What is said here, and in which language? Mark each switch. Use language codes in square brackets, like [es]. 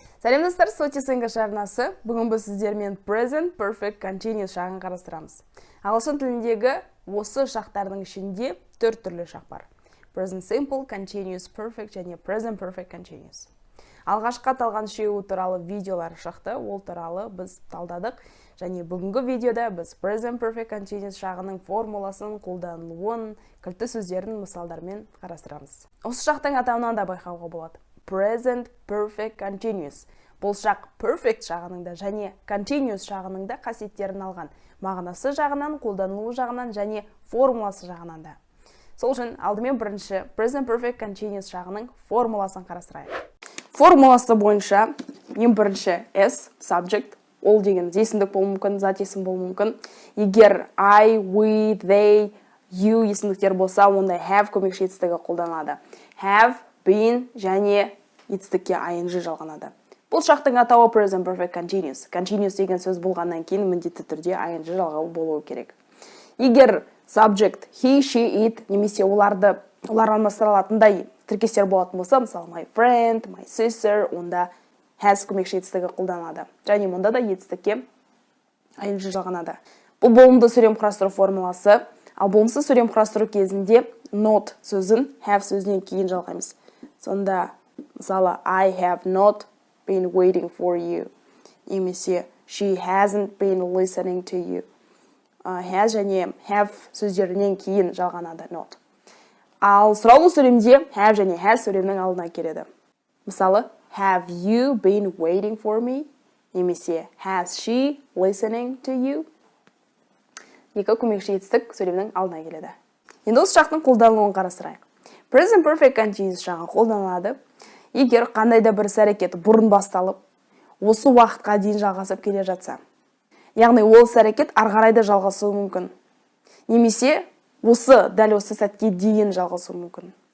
[kk] Сәлем достар, Sotis арнасы. Бүгін біз сіздермен present perfect continuous шағын қарастырамыз. Ағылшын тіліндегі осы шақтардың ішінде 4 түрлі шақ бар. [en] Present simple, continuous perfect [kk] және [en] present perfect continuous. [kk] Алғашқы аталған үшеуі туралы видеолар шықты, ол туралы біз талдадық. Және бүгінгі видеода біз present perfect continuous шағының формуласын, қолданылуын, кілтті сөздерін мысалдармен қарастырамыз. Осы шақтың атауынан да байқауға болады. [en] Present perfect continuous. [kk] Бұл шақ perfect шағының да және continuous шағының да қасиеттерін алған. Мағынасы жағынан, қолданылуы жағынан және формуласы жағынан да. Сол үшін алдымен бірінші present perfect continuous шағының формуласын қарастырайық. Формуласы бойынша ең бірінші S, subject, ол деген есімдік болуы мүмкін, зат есім болуы мүмкін. Егер I, we, they, you есімдіктер болса, онда have көмекші етістігі қолданылады. Have, been және етістікке ing жалғанады. Бұл шақтың атауы present perfect continuous. Continuous деген сөз болғаннан кейін міндетті түрде ing жалғау болуы керек. Егер subject he, she, it немесе олар алмастырылатындай тіркестер болатын болса, мысалы [en] my friend, my sister, [kk] онда has көмекші етістігі қолданылады. Және мұнда да етістікке ing жалғанады. Бұл болымды сөйлем құрастыру формуласы. Ал болымсыз сөйлем құрастыру кезінде not сөзін have сөзінен кейін жалғаймыз. Сонда мысалы [en] I have not been waiting for you. [kk] Немесе [en] she hasn't been listening to you. [kk] Has және have сөздерінен кейін жалғанады not. Ал сұраулы сөйлемде have және has сөйлемнің алдына келеді. Мысалы [en] have you been waiting for me? [kk] Немесе [en] has she listening to you? [kk] Екі көмекші етістік сөйлемнің алдына келеді. Енді осы шақтың қолданылуын қарастырайық. Present perfect continuous шағы қолданылады, егер қандай да бір іс-әрекет бұрын басталып, осы уақытқа дейін жалғасып келе жатса. Яғни ол іс-әрекет ары қарай да жалғасуы мүмкін. Немесе дәл осы сәтке дейін жалғасуы мүмкін.